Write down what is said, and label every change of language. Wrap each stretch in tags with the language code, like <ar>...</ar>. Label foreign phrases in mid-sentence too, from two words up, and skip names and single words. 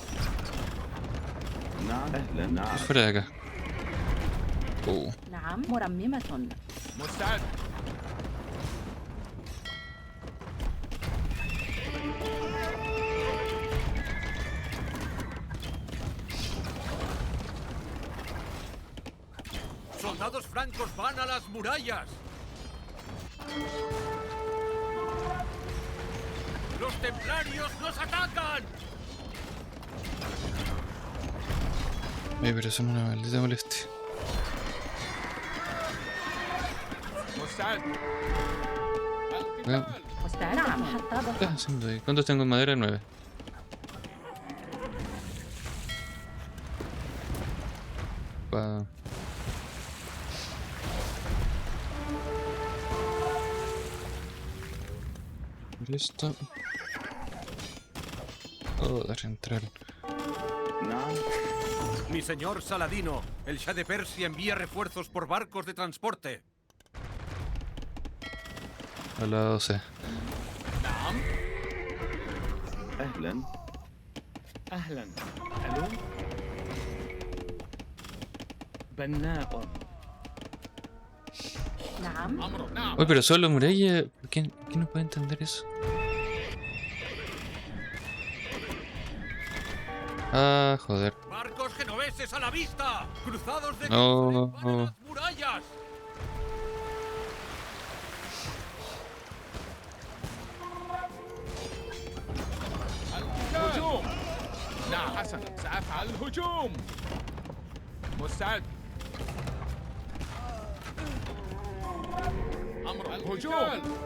<es>Fuera de acá.</es> <ar>نعم. مرممة. مستعد.</ar> <es>¡Soldados francos van a las murallas! ¡Los templarios nos atacan! Pero son una maldita molestia.</es> <ar>مستعد.</ar> <es>Bueno,</es> <ar>القتال. مستعدة. نعم.</ar> <es>¿qué estás haciendo ahí? ¿Cuántos tengo en madera? 9. Pa... Listo. Joder, entrar. Mi señor Saladino, el Shah de Persia envía refuerzos por barcos de transporte. A la 12.</es> <ar>نعم. أهلا. ألو. بناء. نعم. أمر نعم.</ar> <es>Uy, pero solo muralla. ¿Quién no puede entender eso? Ah, joder. ¡Barcos genoveses a la vista! ¡Cruzados de No. Jerusalén para las murallas!</es> <ar>الهجوم. نعم حسنا سأفعل الهجوم. مستعد. أمر الهجوم.</ar>